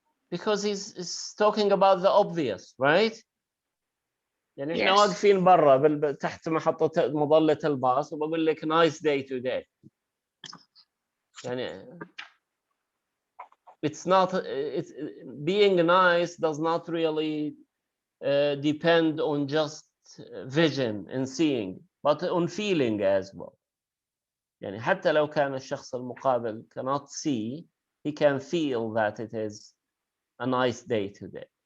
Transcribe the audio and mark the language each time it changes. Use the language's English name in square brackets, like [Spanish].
[English] Because he's talking about the obvious, right? [Arabic] يعني احنا [English] Yes. [Arabic] واقفين برا تحت محطة مظلة الباص وبقول لك [English] nice day today. يعني it's being nice does not really depend on just vision and seeing, but on feeling as well. [Arabic] يعني حتى لو كان الشخص المقابل [English] cannot see, he can feel that it is a nice day today.